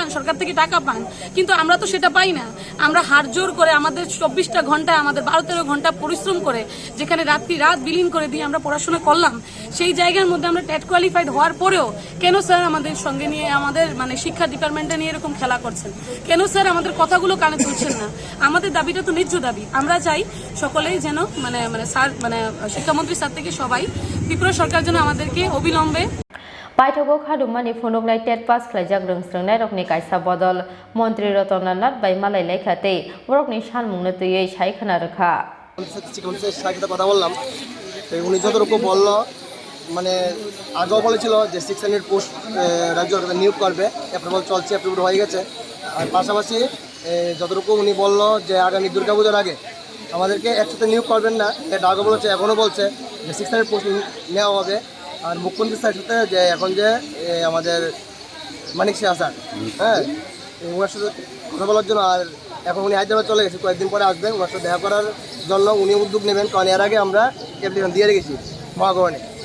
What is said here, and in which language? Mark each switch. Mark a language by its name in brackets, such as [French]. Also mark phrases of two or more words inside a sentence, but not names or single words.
[Bangla] সরকার থেকে টাকা পান কিন্তু আমরা তো সেটা পাই না আমরা হাড় জোর করে আমাদের 24টা ঘন্টা আমাদের 12-13 ঘন্টা পরিশ্রম করে যেখানে রাত বিলীন করে দিয়ে আমরা পড়াশোনা করলাম সেই জায়গার মধ্যে আমরা [English] TET qualified [Bangla] হওয়ার পরেও কেন স্যার আমাদের সঙ্গে নিয়ে আমাদের শিক্ষা ডিপার্টমেন্টে নিয়ে এরকম খেলা করছেন কেন স্যার আমাদের কথাগুলো কানে তুলছেন না আমাদের দাবিটা তো ন্যায্য দাবি আমরা চাই সকলেই যেন স্যার শিক্ষামন্ত্রী থেকে সবাই ত্রিপুরা সরকার যেন আমাদেরকে অবিলম্বে [Kok Borok] Paithogo Khadumani Phunuklai [English] TET pass [Kok Borok] Khlaijak Rwngswrwngnairok ni kaisa bodol Mantri Ratanlal bai Malailekha tei borokni sanmungno tui saikhana rakha [Bangla] শিক্ষামন্ত্রীর সাথে কথা বললাম উনি যতটুকু বললো আগেও বলেছিল যে 600 পোস্ট রাজ্য সরকার নিয়োগ করবে অ্যাপ্রুভাল চলছে অ্যাপ্রুভ হয়ে গেছে আর পাশাপাশি যতটুকু উনি বললো যে আগামী দুর্গাপূজার আগে আমাদেরকে একসাথে নিয়োগ করবেন না এটা আগে বলেছে এখনও বলছে যে 600 পোস্ট নেওয়া হবে আর মুখ্যমন্ত্রীর সাথে যে এখন যে আমাদের মানিক শাহ স্যার ওনার সাথে কথা বলার জন্য আর এখন উনি হায়দ্রাবাদ চলে গেছে কয়েকদিন পরে আসবেন ওনার সাথে দেখা করার জন্য উনি উদ্যোগ নেবেন কারণ এর আগে আমরা অ্যাপ্লিকেশন দিয়ে রেখেছি মহাগরণে